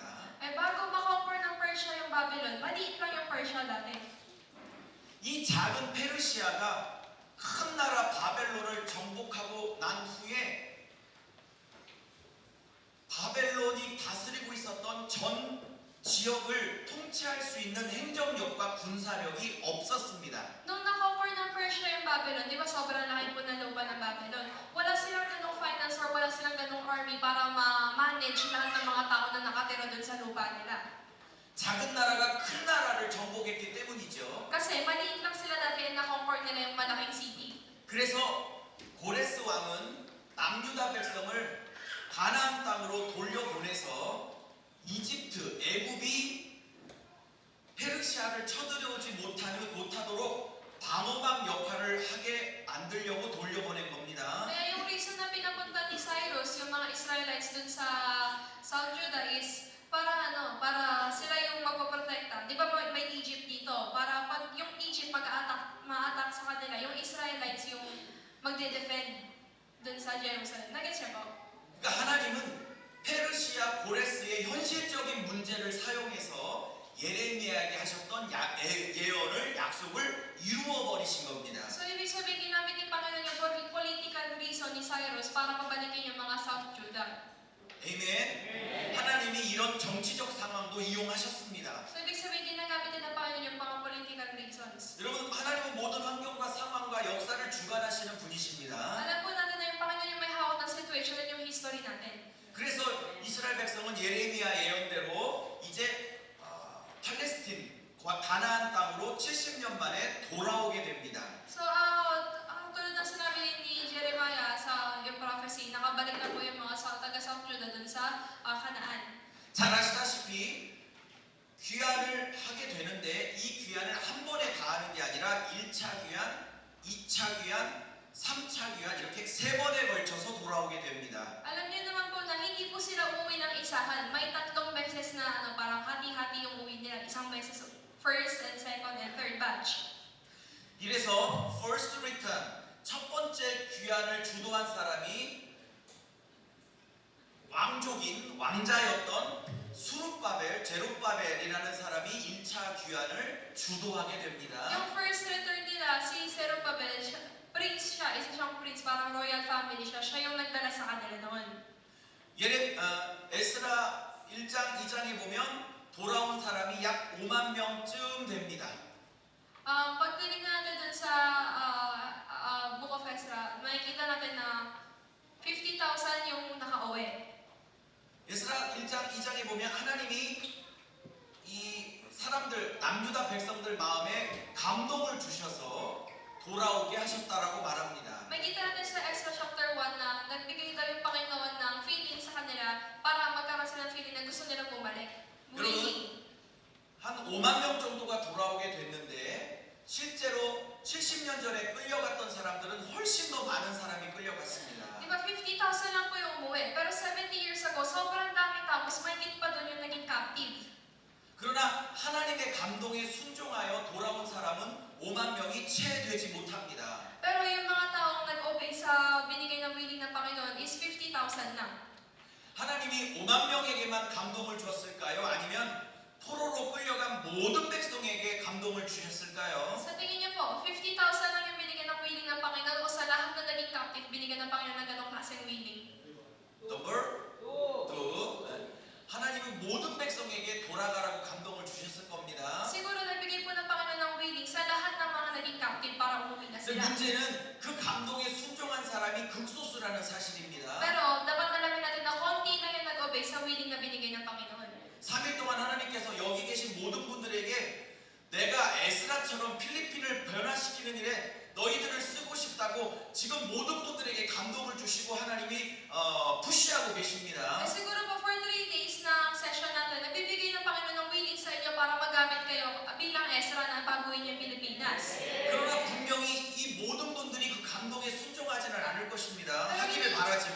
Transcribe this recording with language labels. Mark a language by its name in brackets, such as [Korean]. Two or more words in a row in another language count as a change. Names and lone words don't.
[Filipino] Eh bago makonquer ng Persia yung Babylon, maliit lang yung Persia dati. [Korean] 이 작은 페르시아가 큰 나라 바벨론을 정복하고 난 후에 바벨론이 다스리고 있었던 전 지역을 통치할 수 있는 행정력과 군사력이 없었습니다. [Filipino] Nung na-conquer ng Persia yung Babylon, di ba sobrang laki po ng lupa ng Babylon? Wala silang ganong finance or wala silang ganong army para ma-manage lahat ng mga tao na nakatira dun sa lupa nila. [Korean] 작은 나라가 큰 나라를 정복했기 때문이죠. [Filipino] Kasi maliit lang sila dati and na-conquer nila yung malaking city. [Korean] 그래서 고레스 왕은 남유다 백성을 가나안 땅으로 돌려보내서 이집트, 애굽이 페르시아를 쳐들어오지 못하도록 방어막 역할을 하게 만들려고 돌려보낸 겁니다. [Filipino] Kaya yung reason na pinapunta ni Cyrus yung mga Israelites dun sa South Judah is para sila yung magpoprotekta. Di ba may Egypt dito? Para pag yung Egypt ma-attack sa kanila, yung Israelites yung magde-defend dun sa Jerusalem. Nagets niyo po? [Korean] 그러니까 하나님은 페르시아 고레스의 현실적인 문제를 사용해서 예레미야에게 하셨던 예언을 약속을 이루어 버리신 겁니다. [Filipino] So ibig sabihin ginamit ni Panginoon yung [English] political reason [Filipino] ni Cyrus para pabalikin yung mga South Judah. [Korean] 아멘. 하나님이 이런 정치적 상황도 이용하셨습니다. [Filipino] So ibig sabihin ginagamit din ng Panginoon yung mga [English] political reasons. [Korean] 여러분, 하나님은 모든 환경과 상황과 역사를 주관하시는 분이십니다. [Filipino] Alam po natin na yung Panginoon yung may hawak ng situation at yung history natin. [Korean] 그래서 이스라엘 백성은 예레미야 예언대로 이제 팔레스틴 가나안 땅으로 70년 만에 돌아오게 됩니다. [Filipino] So, tulad ng sinabi ni Jeremiah sa yung prophecy, nakabalik na po yung mga taga South Judah dun sa Canaan. [Korean] 잘 아시다시피 귀환을 하게 되는데 이 귀환을 한 번에 다 하는 게 아니라 1차 귀환, 2차 귀환, 3차 귀환 이렇게 세 번에 걸쳐서 돌아오게 됩니다. [Filipino] Alam niyo naman po na hindi po sila umuwi ng isahan. May tatlong beses na parang hati-hati yung uwi nila. Isang beses, [English] first and second and third batch. [Korean] 이래서 [English] first return, [Korean] 첫 번째 귀환을 주도한 사람이 왕자였던 제룹바벨이라는 사람이 1차 귀환을 주도하게 됩니다. [Filipino] Yung first return nila, si Zerubbabel, prince siya, isa siyang prince, parang [English] royal family [Filipino] siya. Siya yung nagdala sa kanila noon. [Korean] 에스라 1장, 2장에 보면 돌아온 사람이 약 5만 명쯤 됩니다. [Filipino] Pag tinignan natin dun sa Book of Ezra, makikita natin na 50,000 yung nakauwi. [Korean] 에스라 1장, 2장에 보면 하나님이 이 사람들, 남유다 백성들 마음에 감동을 주셔서 돌아오게 하셨다라고 말합니다. [Filipino] Makikita natin sa Ezra chapter 1 na nagbigay daw yung Panginoon ng feeling sa kanila para magkaroon sila ng feeling na gusto nilang bumalik. Muli. [Korean] 한 5만 명 정도가 돌아오게 됐는데 실제로 70년 전에 끌려갔던 사람들은 훨씬 더 많은 사람이 끌려갔습니다. [Filipino] Di ba 50,000 lang po yung umuwi, pero 70 [English] years ago, [Filipino] sobrang daming tao, mas mahigit pa doon yung naging captive. [Korean] 그러나 하나님의 감동에 순종하여 돌아온 사람은 5만 명이 채 되지 못합니다. [Filipino] Pero yung mga taong nag-obey sa binigay ng willing ng Panginoon is 50,000 lang. [Korean] 하나님이 5만 명에게만 감동을 주었을까요? 아니면 포로로 끌려간 모든 백성에게 감동을 주셨을까요? [Filipino] Sa tingin niyo po, 50,000 lang yung binigyan ng willing ng Panginoon o sa lahat na naging captive, binigyan ng Panginoon ng ganong klaseng willing? [English] Number 2. [Korean] 하나님은 모든 백성에게 돌아가라고 감동을 주셨을 겁니다. [Filipino] Siguro nagbigay po ng Panginoon ng willing sa lahat ng mga naging captive para umuwi na [Korean] 근데 [Filipino] sila. [Korean] 문제는 그 감동에 순종한 사람이 극소수라는 사실입니다. [Filipino] Pero dapat alamin natin na konti na yung nag-obey sa willing na binigay ng Panginoon. [Korean] 3일 동안 하나님께서 여기 계신 모든 분들에게 내가 에스라처럼 필리핀을 변화시키는 일에 너희들을 쓰고 싶다고 지금 모든 분들에게 감동을 주시고 하나님이 푸시하고 계십니다. [Filipino] Siguro po [English] for 3 days [Filipino] na session natin, nagbibigay ng Panginoon ng willing sa inyo para magamit kayo bilang Ezra na baguhin yung Pilipinas. [Korean] 그러나 분명히 이 모든 분들이 그 감동에 순종하지는 않을 것입니다. 하기를 바라지